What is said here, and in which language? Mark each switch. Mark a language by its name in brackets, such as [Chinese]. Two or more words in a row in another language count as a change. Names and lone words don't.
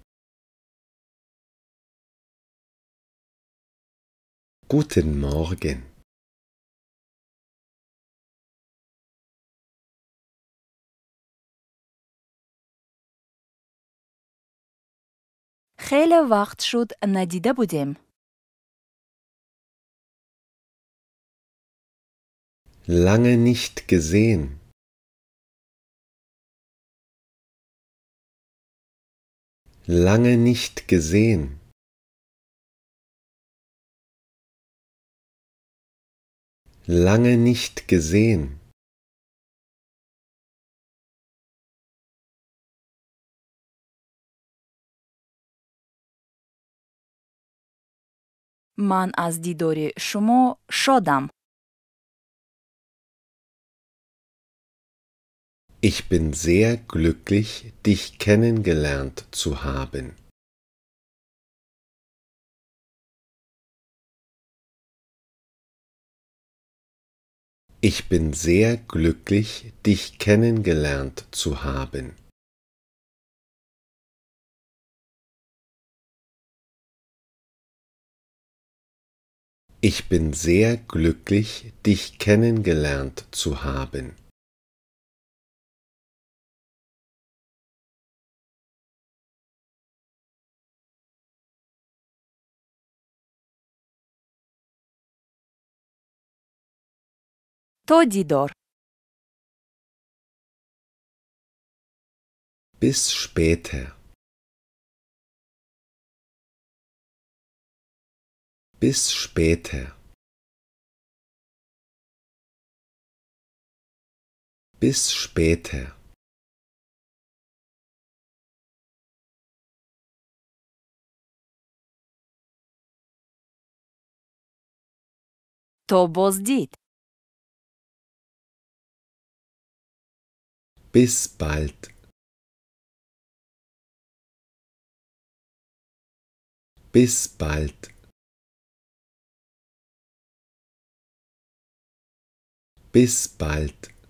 [German] Guten Morgen. [Persian] خیلی وقت شد ندیده بودیم. [German] Lange nicht gesehen. Lange nicht gesehen. Lange nicht gesehen. [Persian] من از دیدار شما شادم. [German] Ich bin sehr glücklich, dich kennengelernt zu haben. Ich bin sehr glücklich, dich kennengelernt zu haben. Ich bin sehr glücklich, dich kennengelernt zu haben. [Persian] تا دیدار. [German] Bis später. Bis später. Bis später. [Persian] تا بازدید. [German] Bis bald. Bis bald. Bis bald.